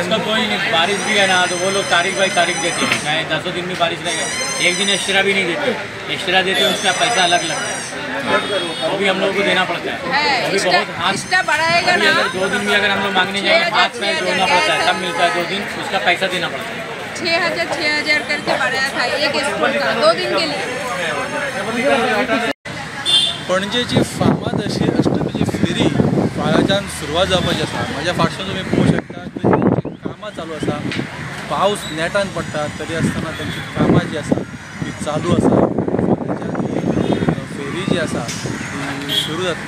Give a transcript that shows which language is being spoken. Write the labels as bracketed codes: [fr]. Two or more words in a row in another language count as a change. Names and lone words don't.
[hi] उसका कोई नहीं, बारिश भी है ना, तो वो लोग तारीख बाई तारीख देते हैं, चाहे 10 दिन भी बारिश रहेगा, एक दिन एक्स्ट्रा भी नहीं देते, एक्स्ट्रा देते हैं उसका पैसा अलग लगता है, वो भी हम लोग को देना पड़ता है। अभी बहुत हाथ बढ़ाएगा ना, अगर 2 दिन भी अगर हम लोग मांगने जाएंगे, हाथ पैर जोड़ना पड़ता है, तब मिलता है 2 दिन, उसका पैसा देना पड़ता है। 6,000 करके बढ़ाया था एक स्कूल का 2 दिन के लिए। [kok] पणजेची फामाद अशी अष्टमीची फेरी फाल्याच्यान सुरवात जावपाची आसा। म्हाज्या फाटसून तुमी पळोवंक शकता की तांची कामां चालू आसा, पावस नेटान पडटा तरी आसतना तांची कामां जी आसा ती चालू आसा। फाल्याच्यान ही फेरी जी आसा ती सुरू जातली।